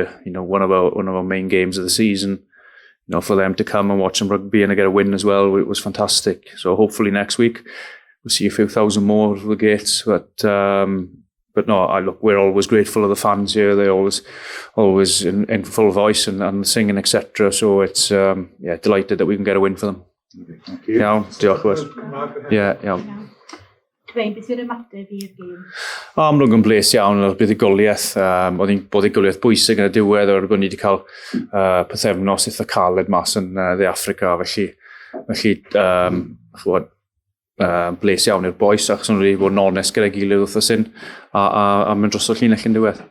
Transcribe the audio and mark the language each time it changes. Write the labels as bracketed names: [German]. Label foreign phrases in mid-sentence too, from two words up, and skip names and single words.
[English] One of our main games of the season. For them to come and watch some rugby and to get a win as well, it was fantastic. So hopefully next week we'll see a few thousand more of the gates. But no, we're always grateful of the fans here. They're always in full voice and singing, etc. So it's delighted that we can get a win for them. Thank you. [Welsh] Diolch. Yeah. Dwayne, beth yw'r ymateb i'r gêm? Amlwg yn bles iawn o'r buddigoliaeth. Oedd hi'n buddigoliaeth bwysig yn y diwedd o'r bod ni wedi cael pythefnos eitha caled mas yn De Affrica. Felly bles iawn i'r boes, achos nhw wedi bod yn onest gyda'i gilydd wrthos hyn, a mynd dros o'r llinell yn diwedd.